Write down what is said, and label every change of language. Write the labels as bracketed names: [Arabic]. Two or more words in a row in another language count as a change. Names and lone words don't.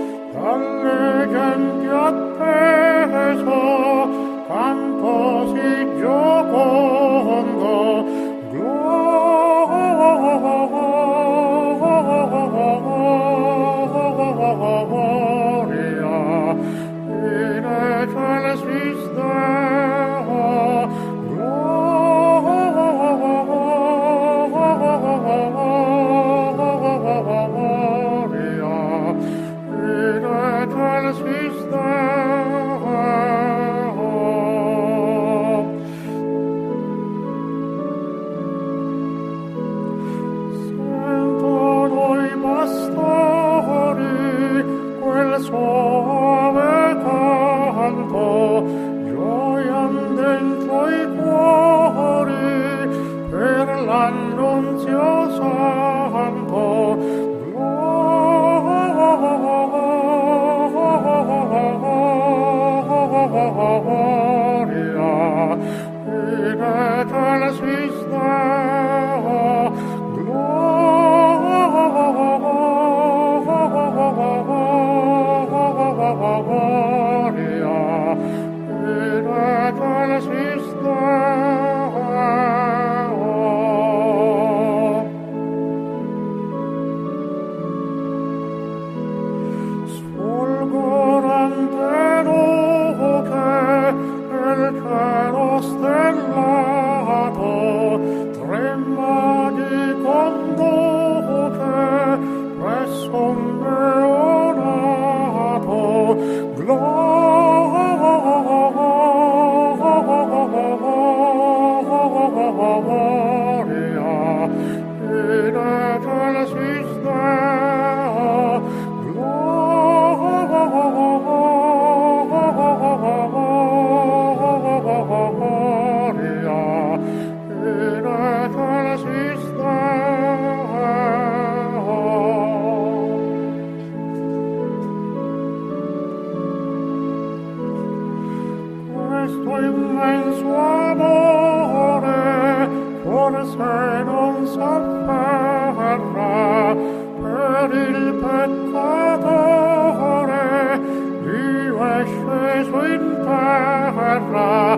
[Italian] dalle genti attese canto si giocondo, [Latin] gloria in excelsis Deo, gloria in excelsis Deo. [Italian] Sentono i pastori quel suave canto, gioian dentro i cuori per l'annunzio santo, [Latin] gloria in excelsis Deo, gloria in excelsis Deo. [Italian] Sfolgorante luce nel cielo stellato, trema di conduce presso un neonato, [Latin] gloria in excelsis Deo, gloria in excelsis Deo. [Italian] Questo immenso amore forse non s'afferra per il peccatore, Dio è sceso in terra,